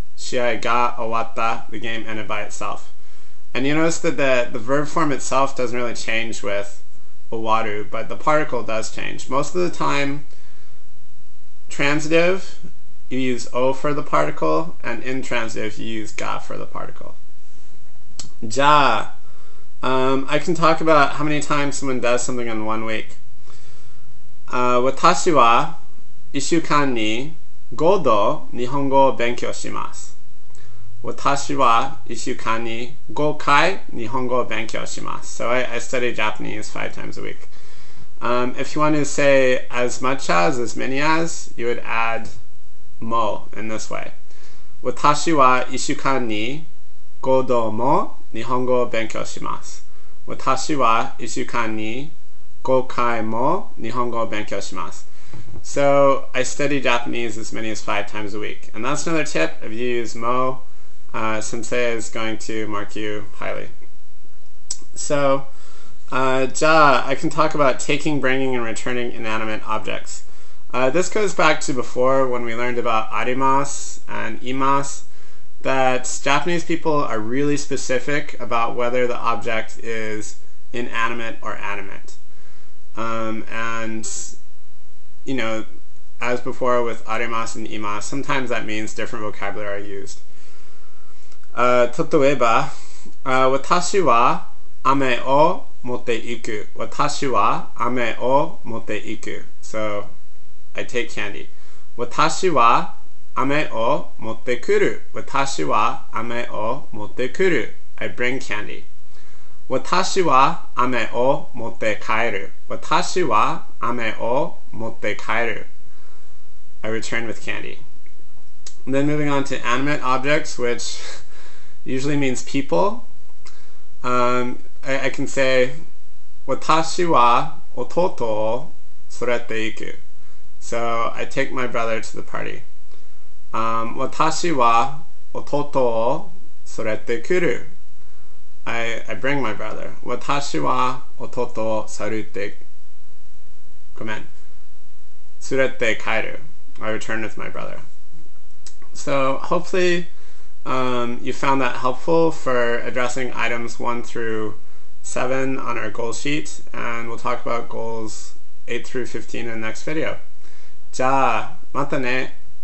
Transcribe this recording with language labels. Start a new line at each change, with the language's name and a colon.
Japanese: Shiai ga owatta.
English: The game ended by itself. And you notice that the verb form itself doesn't really change with owaru, but the particle does change. Most of the time, transitive, you use o for the particle, and intransitive, you use ga for the particle. Ja. I can talk about how many times someone does something in 1 week.
Japanese: Watashi wa 1週間に5度日本語を勉強します。 Watashi wa 1週間に5回日本語を勉強します。
English: So I study Japanese 5 times a week. If you want to say as much as many as, you would add mo in this way.
Japanese: Watashi wa 1週間に5度も日本語を勉強します。私は1週間に5回も日本語を勉強します。
English: So I study Japanese as many as 5 times a week. And that's another tip. If you use mo, sensei is going to mark you highly. So, ja, I can talk about taking, bringing, and returning inanimate objects. This goes back to before when we learned about arimasu and imasu, that Japanese people are really specific about whether the object is inanimate or animate. And, you know, as before with arimasu and imasu, sometimes that means different vocabulary are used.
Japanese: 例えば、私は飴を持っていく。私は飴を持っていく。
English: So, I take candy.
Japanese: 私は飴を持ってくる。私は飴を持ってくる。
English: I bring candy.
Japanese: 私は飴を持って帰る。私は飴を持って帰る。
English: I return with candy. And then moving on to animate objects, which usually means people. I can say,
Japanese: 私は弟を連れて行く.
English: So I take my brother to the party.
Japanese: 私は弟を連れてくる.
English: I bring my brother.
Japanese: 私は弟を連れて連れて帰る.
English: I return with my brother. So hopefully you found that helpful for addressing items 1 through 7 on our goal sheet, and we'll talk about goals 8 through 15 in the next video.
Japanese: じゃあ、またね。